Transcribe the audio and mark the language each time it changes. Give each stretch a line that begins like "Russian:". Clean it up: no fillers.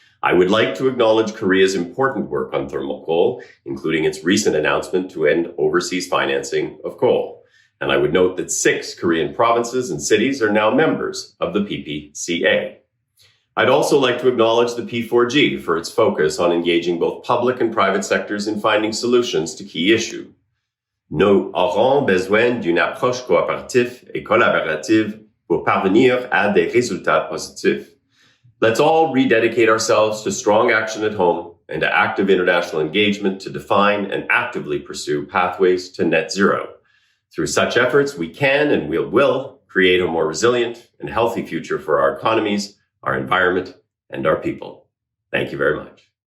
English: I would like to acknowledge Korea's important work on thermal coal, including its recent announcement to end overseas financing of coal. And I would note that 6 Korean provinces and cities are now members of the PPCA. I'd also like to acknowledge the P4G for its focus on engaging both public and private sectors in finding solutions to key issues.
French: Nous aurons besoin d'une approche coopérative et collaborative pour parvenir à des résultats positifs.
English: Let's all rededicate ourselves to strong action at home and to active international engagement to define and actively pursue pathways to net zero. Through such efforts, we can and we will create a more resilient and healthy future for our economies, our environment, and our people. Thank you very much.